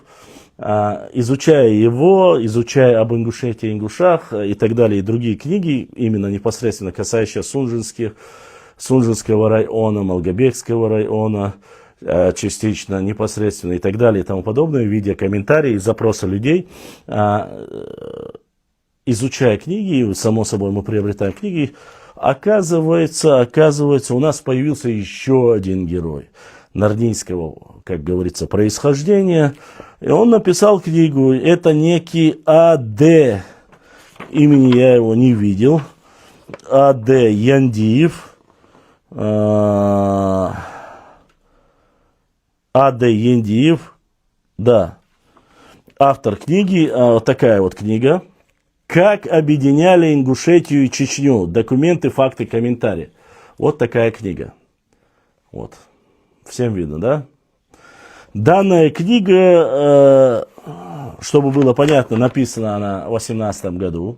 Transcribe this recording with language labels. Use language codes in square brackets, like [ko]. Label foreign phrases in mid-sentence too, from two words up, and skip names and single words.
[ru] Изучая его, изучая об Ингушетии, Ингушах и так далее, и другие книги, именно непосредственно касающиеся Сунжинского района, Малгобекского района, частично, непосредственно и так далее и тому подобное, видя комментарии и запросы людей, изучая книги, само собой мы приобретаем книги, оказывается, у нас появился еще один герой. нарнийского, как говорится, происхождения. И он написал книгу, это некий А.Д. Имени я его не видел. А.Д. Яндиев. А.Д. Яндиев. Да. Автор книги, такая вот книга. «Как объединяли Ингушетию и Чечню. Документы, факты, комментарии». Вот такая книга. Вот. Всем видно, да? Данная книга, чтобы было понятно, написана она в 2018 году.